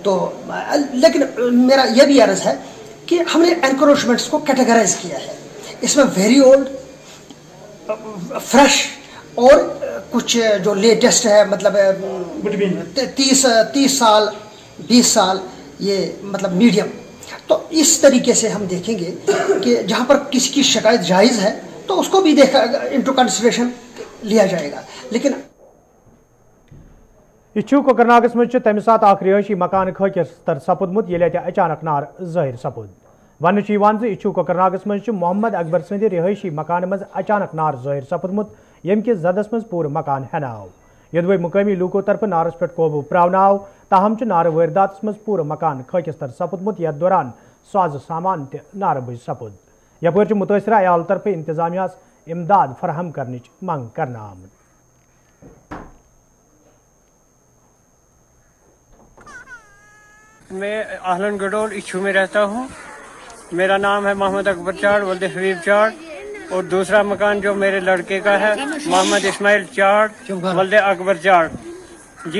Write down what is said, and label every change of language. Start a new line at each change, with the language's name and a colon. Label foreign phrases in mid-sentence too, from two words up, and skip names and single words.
Hindi: तो लेकिन मेरा यह भी अर्ज़ है कि हमने एनक्रोचमेंट्स को कैटेगराइज किया है, इसमें
English: very old,
Hindi: फ्रेश और कुछ जो लेटेस्ट है, मतलब 30 साल 20 साल, ये मतलब मीडियम। तो इस तरीके से हम देखेंगे कि जहाँ पर किसी की शिकायत जायज़ है तो उसको भी देखा
English: into consideration
Hindi: लिया जाएगा। लेकिन
Kashmiri: यह कोकरनागस मज तमि सात रिहायशी मकान खर सपुदमुत ये अचानक नार जाहिर सपुद। वन यह कोकरनागस मज मोहम्मद अकबर सद रिहायशी मकान मज अचानक नार जाहिर सपुदमुत, यम किस जदस मज पूर मकान हन आव। यदवे मुकामी लूकों तरफ नारस पे काबू प्रावन आव, ताहम नार वारदात मज पूर मकान खर सपुदमुत, यथ दौरान साज सामान त नार बज सपुद। यपर मुतासरा अयाल तरफ इंतजामिया इमदाद फराहम करने मांग करना आमद।
Hindi: मैं आहलन गडोल इच्छू में रहता हूँ। मेरा नाम है मोहम्मद अकबर चाड़ वल्द हबीब चाड़, और दूसरा मकान जो मेरे लड़के का है मोहम्मद इस्माइल चाड़ वल्द अकबर चाड़ जी।